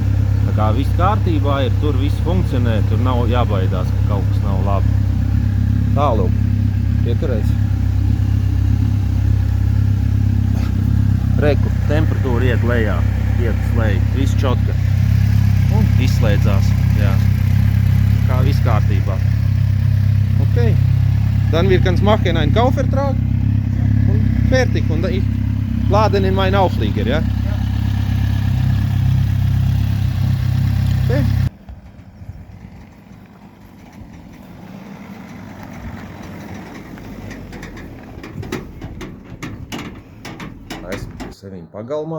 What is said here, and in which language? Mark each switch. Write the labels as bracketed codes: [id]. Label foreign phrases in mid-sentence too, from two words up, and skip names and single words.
[lv] Tā kā viss kārtībā ir, tur viss funkcionē, tur nav jābaidās, ka kaut kas nav labi. Tālūk, pieturēs. Reku, temperatūra iet lejā, iet uz leju, viss čotka. Un izslēdzās, jā. Kā viss kārtībā. Ok. [de] Dann wir kann's machen einen Kaufvertrag und fertig. Und ich laden in meinen Auflieger, ja? Okay. [lv] Esmu pie sevīm pagalmā.